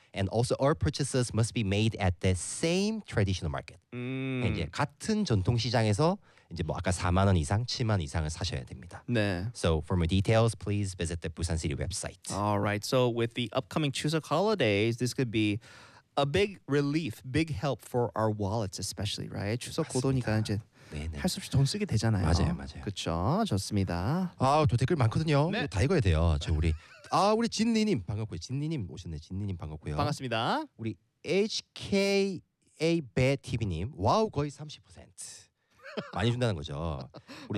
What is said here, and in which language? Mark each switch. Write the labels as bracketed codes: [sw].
[en] And also all purchases must be made at the same traditional market. [ko] 이제 같은 전통시장에서 이제 뭐 아까 4만 원 이상, 7만 원 이상을 사셔야 됩니다. 네. [en] So for more details, please visit the Busan City website. All right. So with the upcoming Chuseok holidays, this could be a big relief, big help for our wallets especially, right? [ko] 추석 고도니까 이제 할 수 없이 돈 쓰게 되잖아요. 맞아요, 맞아요. 그렇죠? 좋습니다. 아, 또 댓글 많거든요. 네. 다 읽어야 돼요. 저 우리 아, 우리 진리님 반갑고요. 진리님 오셨네. 진리님 반갑고요. 반갑습니다. 우리 HKA 배TV님 와우 거의 30% 많이 준다는 거죠. 우리